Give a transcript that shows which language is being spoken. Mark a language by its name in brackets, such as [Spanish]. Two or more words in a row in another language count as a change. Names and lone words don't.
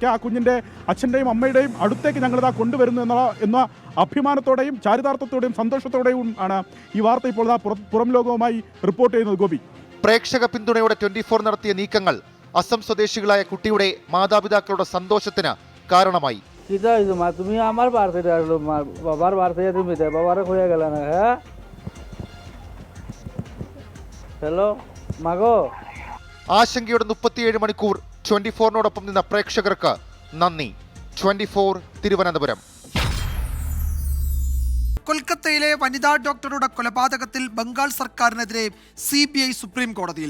[Malayalam] ആ കുഞ്ഞിൻ്റെ അച്ഛൻ്റെയും അമ്മയുടെയും അടുത്തേക്ക് ഞങ്ങളിതാ കൊണ്ടുവരുന്നു എന്ന അഭിമാനത്തോടെയും ചാരിതാർത്ഥത്തോടെയും സന്തോഷത്തോടെയും ആണ് ഈ വാർത്ത ഇപ്പോൾ പുറം ലോകവുമായി റിപ്പോർട്ട് ചെയ്യുന്നത്. ഗോപി, പ്രേക്ഷക പിന്തുണയോടെ 24 നടത്തിയ നീക്കങ്ങൾ അസം സ്വദേശികളായ കുട്ടിയുടെ മാതാപിതാക്കളുടെ സന്തോഷത്തിന് കാരണമായി. [Bangla] তুমি আমার বাড়তে বাবার বাড়তে তুমি বাবারে খুঁজে গেল না? হ্যাঁ, [Malayalam] ഹലോ മകോ. ആശങ്കയുടെ 37 മണിക്കൂർ 24-നോടൊപ്പം നിന്ന പ്രേക്ഷകർക്ക് നന്ദി. 24 തിരുവനന്തപുരം. കൊൽക്കത്തയിലെ വനിതാ ഡോക്ടറുടെ കൊലപാതകത്തിൽ ബംഗാൾ സർക്കാരിനെതിരെ CBI സുപ്രീം കോടതിയിൽ.